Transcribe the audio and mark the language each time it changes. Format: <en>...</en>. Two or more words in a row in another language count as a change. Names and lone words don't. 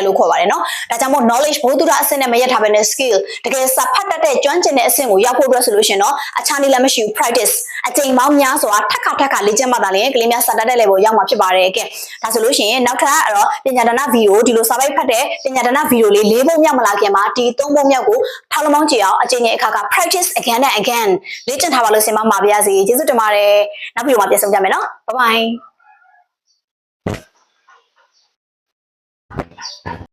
<my>လို့ခေါ်ပါတယ်နော်ဒါကြောင့်မို့ knowledge ဘုသူဒအဆင့်နဲ့မရက်ထားဘဲနဲ့ skill တကယ်စာဖတ်တတ်တဲ့ကျွမ်းကျင်တဲ့အဆင့်ကိုရောက်ဖို့အတွက်ဆိုလို့ရှင် တော့အခြားနည်းလည်းမရှိဘူး practice အချိန်ပေါင်းများစွာထပ်ခါလေ့ကျင့်မှသာလျှင်ကလေးများစာတတ်တဲ့ level ရောက်မှာဖြစ်ပါတယ်ကဲဒါဆိုလို့ရှိရင်နောက်ထပ်အဲ့တော့ပညာဒါနဗီဒီယိုဒီလိုစာပိုက်ဖတ်တဲ့ပညာဒါနဗီဒီယိုလေး၄ပုံမြောက်မလာခင်မှာဒီ၃ပုံမြောက်ကိုထောက်လုံးပေါင်းကြည့်အောင်အချိန်နဲ့အခါ</my> <en>practice again and again</en> <my>လေ့ကျင့်ထားပါလို့ဆင်မပါပါရစေကျေးဇူးတင်ပါတယ်နောက်ဗီဒီယိုမှာပြန်ဆုံကြမယ်နော်</my> <en>bye bye</en>